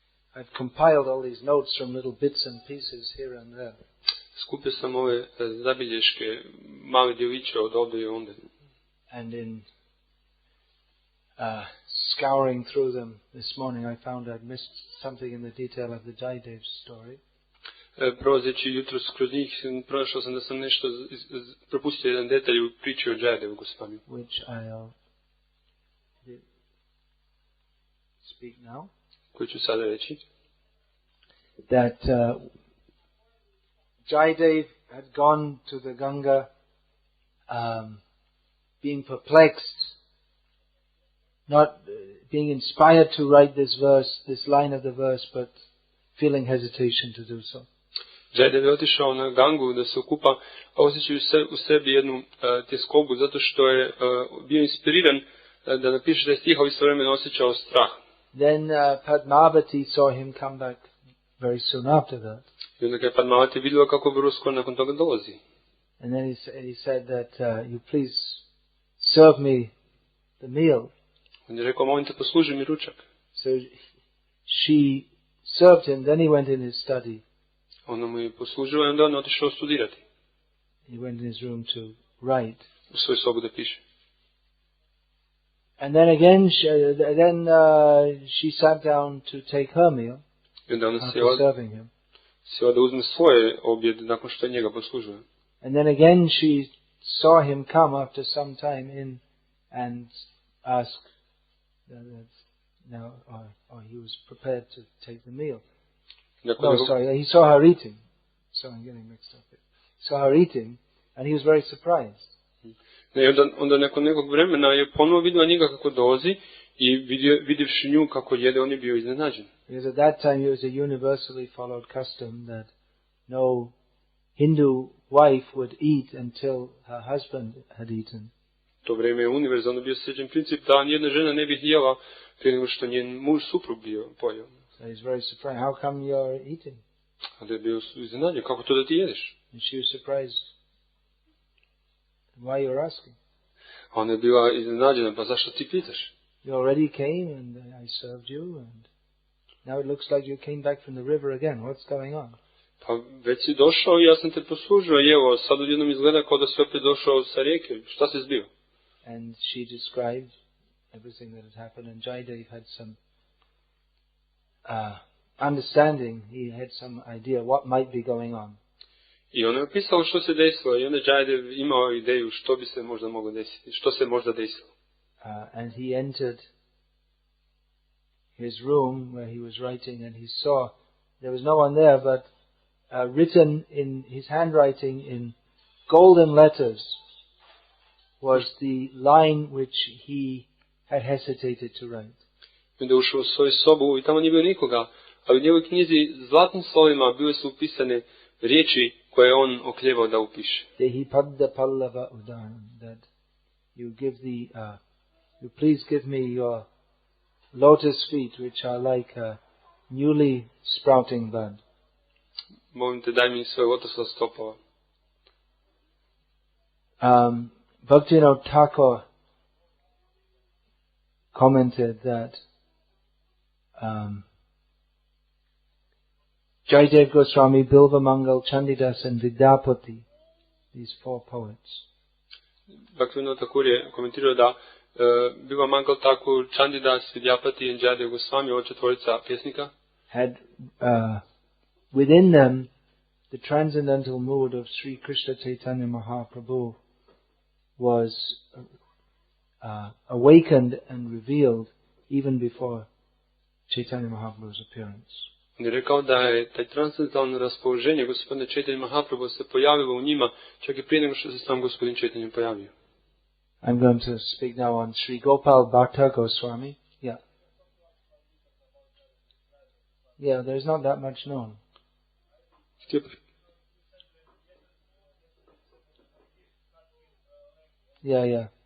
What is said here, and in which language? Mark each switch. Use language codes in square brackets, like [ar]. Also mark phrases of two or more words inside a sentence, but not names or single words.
[en] I've compiled all these notes from little bits and pieces here and there. [bs] Skupio sam ove zabilješke, male djeliće od ovdje i onda. [en] And in scouring through them this morning, I found I'd missed something in the detail of the Jaidev story. [bs] Prolazeći jutros kroz njih, pronašao sam da sam nešto propustio jedan detalj u priči o Jayadevu Gosvamiju. [en] Which I'll speak now. [bs] Koji ću sada reći. [en] That Jayadev had gone to the Ganga, being perplexed, not being inspired to write this verse, this line of the verse, but feeling hesitation to do so. [bs] Jayadev je otišao na Gangu da se okupa, a osjećaju u sebi jednu tjeskobu, zato što je bio inspiriran da napiše taj stih, a istovremeno osjećao strah. [en] Then Padmavati saw him come back very soon after that. [bs] I onda je Padmavati vidjela kako vrlo skoro nakon toga dolazi. [en] And then he said that you please serve me the meal. [bs] On je rekao, molim te, posluži mi ručak. [en] So she served him, then he went in his study. [bs] Ona mu je poslužila i onda on otišao studirati. [en] He went in his room to write. [bs] U svoju sobu da piše. [en] And then again, she sat down to take her meal after serving him. [bs] Sjela da uzme svoje objed nakon što je njega poslužila. [en] And then again she saw him come after some time in and ask now, or he was prepared to take the meal. No, sorry, he saw her eating. So I'm getting mixed up here. Saw her eating, and he was very surprised. [bs] I onda nakon nekog vremena je ponovo vidjela njega kako dolazi i vidjevši nju kako jede, on je bio iznenađen. [en] Because at that time it was a universally followed custom that no Hindu wife would eat until her husband had eaten. [bs] To vrijeme je univerzalno bio sličan princip da nijedna žena ne bi jela prije nego što njen muž suprug bio pojeo. [en] So he's very surprised. How come you're eating? [bs] A da je bio iznenađen, kako to da ti jedeš? [en] And she was surprised. Why you're asking? [bs] A ona je bila iznenađena, pa zašto ti pitaš? [en] You already came and I served you and now it looks like you came back from the river again. What's going on? [bs] Pa već si došao i ja sam te poslužio i evo, sad odjednom izgleda kao da si opet došao sa rijeke. Šta se zbio? [en] And she described everything that had happened and Jayadev had some understanding. He had some idea what might be going on. [bs] I ona je opisala što se desilo i onda Jayadev imao ideju što bi se možda moglo desiti, što se možda desilo. [en] And he entered his room where he was writing and he saw there was no one there but written in his handwriting in golden letters was the line which he had hesitated to write. [bs] Onda ušao u svoju sobu i tamo nije bilo nikoga, ali u njegovoj knjizi zlatnim slovima bile su upisane riječi koje je on okljevao da upiše. [sa] देहि पद्द पल्लव उदन्, [en] that you give the, you please give me your lotus feet which are like a newly sprouting bud. [bs] Molim te, daj mi svoje lotosove stopova. [en] Bhaktivinoda Thakur commented that Jayadev Goswami, Bilva Mangal, Chandidas and Vidyapati, these four poets. [bs] Bhaktivinoda Thakur je komentirao da Bilva Mangal Thakur, Chandidas, Vidyapati i Jayadev Goswami, ova četvorica pjesnika, [en] had within them the transcendental mood of Sri Krishna Caitanya Mahaprabhu was awakened and revealed even before Chaitanya Mahaprabhu's appearance. [bs] On je rekao da je taj transcendentalno raspoloženje gospodina Chaitanya Mahaprabhu se pojavilo u njima čak i prije nego što se sam gospodin Chaitanya pojavio. [en] I'm going to speak now on Sri Gopal Bhatta Goswami. Yeah. Yeah, there's not that much known. Yeah.